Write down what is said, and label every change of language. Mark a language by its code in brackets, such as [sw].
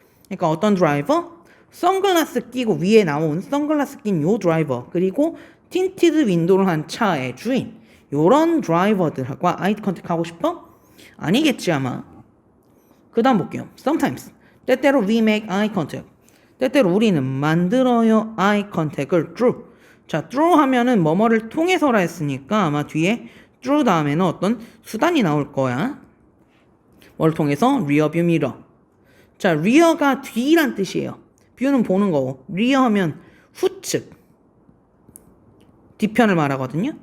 [ko] 그러니까 어떤 드라이버? 선글라스 끼고 위에 나온 선글라스 낀 요 드라이버 그리고 틴티드 윈도우를 한 차의 주인 요런 드라이버들하고 아이 컨택 하고 싶어? 아니겠지 아마. 그 다음 볼게요. [en] Sometimes [ko] 때때로 [en] we make eye contact [ko] 때때로 우리는 만들어요 [en] eye contact을 through. [ko] 자, through 하면은 뭐뭐를 통해서라 했으니까 아마 뒤에 through 다음에는 어떤 수단이 나올 거야. 뭘 통해서? [en] rear view mirror. [ko] 자, rear가 뒤란 뜻이에요. view는 보는 거고 rear 하면 후측 뒤편을 말하거든요.